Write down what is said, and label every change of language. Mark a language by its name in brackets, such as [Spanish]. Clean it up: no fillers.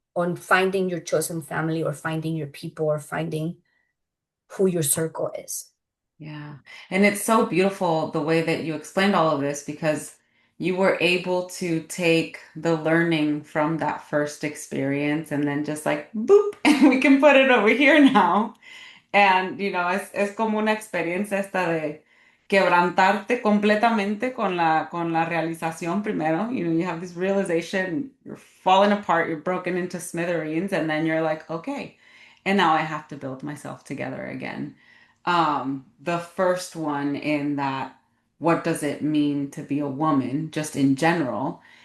[English] on finding your chosen family or finding your people or finding who your circle is. Yeah. And it's so beautiful the way that you explained all of this because you were able to take the learning from that first experience and then just like boop, and we can put it over here now. [Spanish] And, es como una experiencia esta de quebrantarte completamente con la realización primero. [English] You have this realization, you're falling apart, you're broken into smithereens, and then you're like, okay, and now I have to build myself together again. The first one in that, what does it mean to be a woman, just in general?